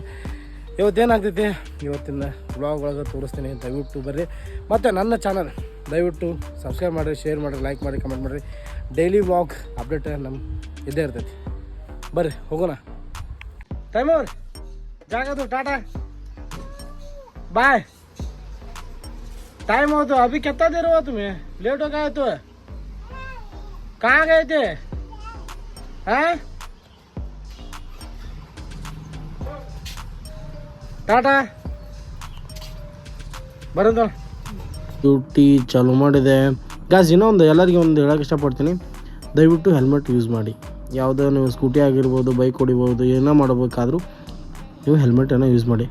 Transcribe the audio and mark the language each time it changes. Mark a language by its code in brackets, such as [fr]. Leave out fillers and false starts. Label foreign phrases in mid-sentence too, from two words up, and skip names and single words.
[kn] ಇವತ್ತೇನಾಗ್ತೈತಿ ಇವತ್ತಿನ ವ್ಲಾಗ್ ಒಳಗೆ ತೋರಿಸ್ತೀನಿ. ದಯವಿಟ್ಟು ಬರ್ರಿ. ಮತ್ತು ನನ್ನ ಚಾನಲ್ ದಯವಿಟ್ಟು ಸಬ್ಸ್ಕ್ರೈಬ್ ಮಾಡಿರಿ, ಶೇರ್ ಮಾಡಿರಿ, ಲೈಕ್ ಮಾಡಿ, ಕಮೆಂಟ್ ಮಾಡಿರಿ. [en] daily vlog update [kn] ನಮ್ಮ ಇದ್ದೇ ಇರ್ತೈತಿ. ಬರ್ರಿ ಹೋಗೋಣ. ತೈಮೂರ್ ಜಾಗದು [en] tata bye. [hi] टाइम हो तो अभी कितना देर हुआ तुम्हें? लेट हो गया तो कहाँ गए थे? हैं? [kn] ಟಾಟಾ ಬರೋದು. ಡ್ಯೂಟಿ ಚಾಲು ಮಾಡಿದೆ ಗಾಯ್ಸ್. ಇನ್ನೊಂದು ಎಲ್ಲರಿಗೂ ಒಂದು ಹೇಳೋಕೆ ಇಷ್ಟಪಡ್ತೀನಿ, ದಯವಿಟ್ಟು [en] helmet use [kn] ಮಾಡಿ. ಯಾವುದೋ ನೀವು ಸ್ಕೂಟಿ ಆಗಿರ್ಬೋದು, ಬೈಕ್ ಹೊಡಿಬೋದು, ಏನೋ ಮಾಡಬೇಕಾದ್ರೂ ನೀವು ಹೆಲ್ಮೆಟನ್ನು ಯೂಸ್ ಮಾಡಿ.